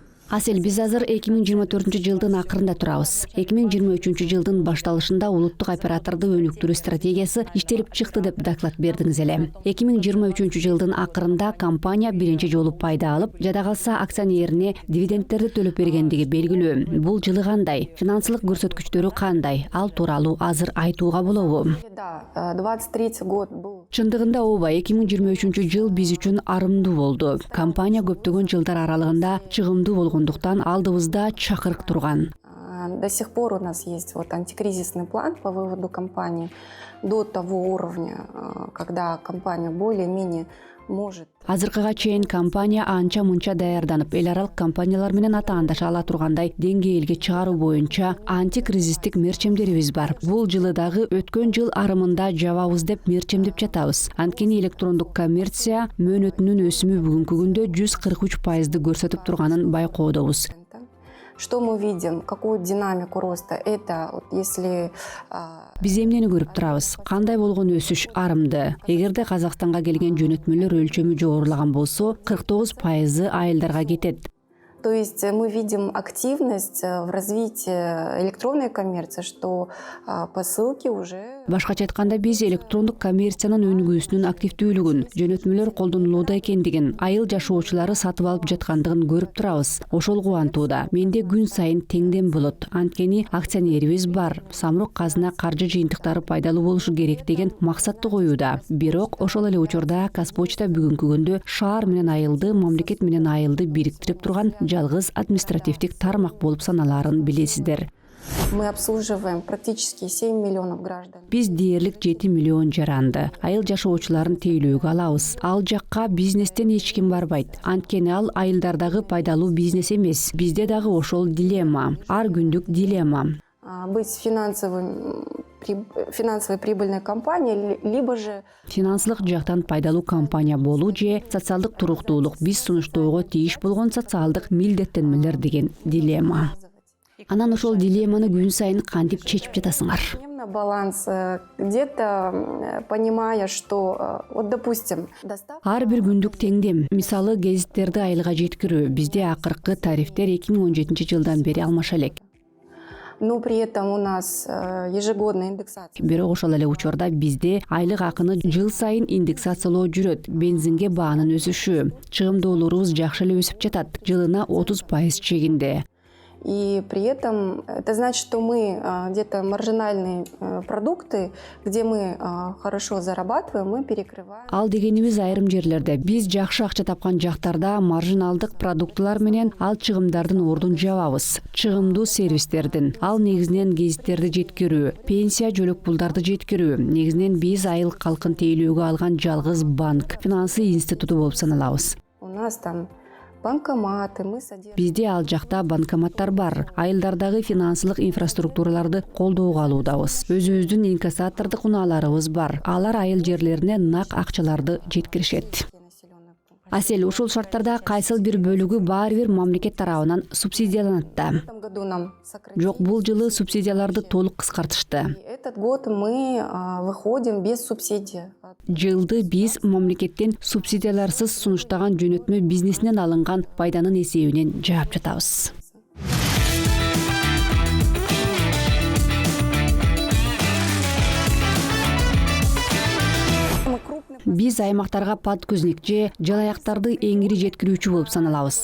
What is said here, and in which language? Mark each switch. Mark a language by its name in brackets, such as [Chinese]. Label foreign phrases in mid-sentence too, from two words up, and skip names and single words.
[Kyrgyz] Асел, биз азыр 2024-жылдын акырында турабыз. 2023-жылдын башталышында улуттук операторду өнүктүрүү стратегиясы иштелип чыкты деп доклад бердиңиз эле. 2023-жылдын акырында компания биринчи жолу пайда алып, жада калса акционерине дивидендтерди төлөп бергендиги белгилүү. Бул жылы кандай? Финансылык көрсөткүчтөрү кандай? Ал тууралуу азыр айтууга болобу? [Russian] Да, 23-й год был. [Kyrgyz] Чындыгында ооба, 2023-жыл биз үчүн арымдуу болду. Компания көптөгөн жылдар аралыгында чыгымдуу болгондуктан алдыбызда чакырык турган. [Russian] До сих пор у нас есть вот антикризисный план по выводу компании до того уровня, когда компания более-менее может. [Kyrgyz] Азыркыга чейин компания анча мунча даярданып, эл аралык компаниялар менен атаандаша ала тургандай деңгээлге чыгаруу боюнча антикризистик мерчемдерибиз бар. Бул жылы дагы өткөн жыл арымында жабабыз деп мерчемдеп жатабыз. Анткени электрондук коммерция мөөнөтүнүн өсүмү бүгүнкү күндө 143% көрсөтүп турганын байкоодобуз. [Russian] Что мы видим, какую динамику роста? Это вот если [Kyrgyz] Биз эмнени көрүп турабыз? Кандай болгон өсүш арымды? Эгерде Казакстанга келген жөнөтмөлөр өлчөмү жогорулаган болсо, 49% айылдарга кетет. [Russian] То есть мы видим активность в развитии электронной коммерции, что посылки уже. [Kyrgyz] Башкача айтканда, биз электрондук коммерциянын өнүгүүсүнүн активдүүлүгүн, жөнөтмөлөр колдонулууда экендигин, айыл жашоочулары сатып алып жаткандыгын көрүп турабыз. Ошол кубантууда. Менде күн сайын теңдем болот. Анткени акционерибиз бар. Самрук казына каржы жыйынтыктары пайдалуу болушу керек деген максатты коюуда. Бирок ошол эле учурда Казпочта бүгүнкү күндө шаар менен айылды, мамлекет менен айылды бириктирип турган жалгыз административдик тармак болуп саналаарын билесиздер. [Russian] Мы обслуживаем практически 7 миллионов граждан. [Kyrgyz] Биз дээрлик 7 миллион жаранды, айыл жашоочуларын тейлөөгө алабыз. Ал жакка бизнестен эч ким барбайт. Анткени ал айылдардагы пайдалуу бизнес эмес. Бизде дагы ошол дилемма, ар күндүк дилемма. [Russian] Быть финансовой прибыльной компанией, либо же [Kyrgyz] Финансылык жактан пайдалуу компания болуу же социалдык туруктуулук, биз сунуштоого тийиш болгон социалдык милдеттенмелер деген дилемма. Анан ошол дилемманы күн сайын кантип чечип жатасыңар? [Russian] баланс, где-то понимая, что, вот допустим, [Kyrgyz] Ар бир күндүк теңдем. Мисалы, гезиттерди айылга жеткирүү. Бизде акыркы тарифтер 2017 жылдан бери алмаша элек. [Russian] Но при этом у нас ежегодная индексация. [Kyrgyz] Бирок ошол эле учурда бизде айлык акыны жыл сайын индексациялоо жүрөт. Бензинге баанын өсүшү, чыгымдуулугубуз жакшы эле өсүп жатат. Жылына 30% чегинде. [Russian] И при этом это значит, что мы где-то маржинальные продукты, где мы хорошо зарабатываем, мы перекрываем. [Kyrgyz] Ал дегенибиз айрым жерлерде биз жакшы акча тапкан жактарда маржиналдык продуктулар менен ал чыгымдардын ордун жабабыз. Чыгымдуу сервистердин, ал негизинен гезиттерди жеткирүү, пенсия жөлөк пулдарды жеткирүү. Негизинен биз айыл калкын тейлөөгө алган жалгыз банк, финансы институту болуп саналабыз. [Russian] У нас там банкоматы, мы содержим. [Kyrgyz] Бизде ал жакта банкоматтар бар. Айылдардагы финансылык инфраструктураларды колдоого алуудабыз. Өзүбүздүн инкассатордук унааларыбыз бар. Алар айыл жерлерине нак акчаларды жеткиришет. Асел, ушул шарттарда кайсыл бир бөлүгү баары бир мамлекет тарабынан субсидияланат да. [Russian] В этом году нам сократили. [Kyrgyz] Жок, бул жылы субсидияларды толук кыскартышты. [Russian] Этот год мы выходим без субсидий. [Kyrgyz] Жылды биз мамлекеттен субсидияларсыз сунуштаган жөнөтмө бизнесинен алынган пайданын эсебинен жаап жатабыз. Биз аймактарга подкүзник же жалаяктарды эңири жеткирүүчү болуп саналабыз.